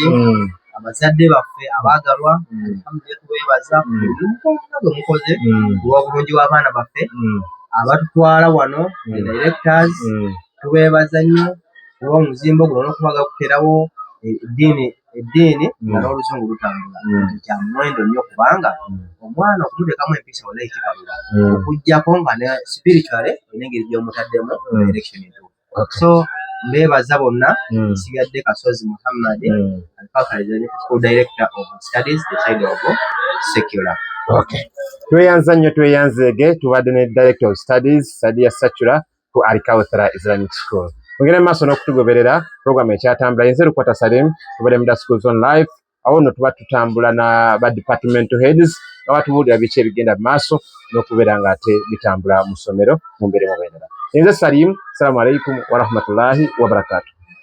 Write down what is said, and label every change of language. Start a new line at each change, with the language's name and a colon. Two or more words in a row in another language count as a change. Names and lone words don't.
Ganda: abazadde baffe abaagalwa alhamdulillah tubeebaza buli mukoze olw'obulungi bw'abaana baffe abatutwala wano
English: the directors
Ganda: tubeebaza nnyo olw'omuzimbo guno n'okubaga kuterawo eddiini nga n'oluzungu lutambula kya muwendo nnyo kubanga omwana okumuteekamu empisa walayi kikalula okuggyako nga ne spiritually olina engeri gy'omutaddemu direction entuufu. So mbeebaza bonna nsigadde Kasozi Muhammad Al-Kawthar Islamic School
English: Director of Studies the side of secular.
Ganda: Okay. Tweyanza nnyo tweyanzeege tubadde ne
English: Director of Studies
Ganda: Sadia Sachura ku Al-Kawthar Islamic School. Mugende maaso n'okutugoberera program ekyatambula yenze Lukwata Salim tubadde Muda Schools
English: on live
Ganda: awo nno tuba tutambula na ba
English: departmental heads
Ganda: nga batubuulira biki ebigenda maaso n'okubeera nga ate bitambula mu ssomero mu mbeera mu bendera. Yenze Salim,
Arabic: السلام عليكم ورحمة الله وبركاته.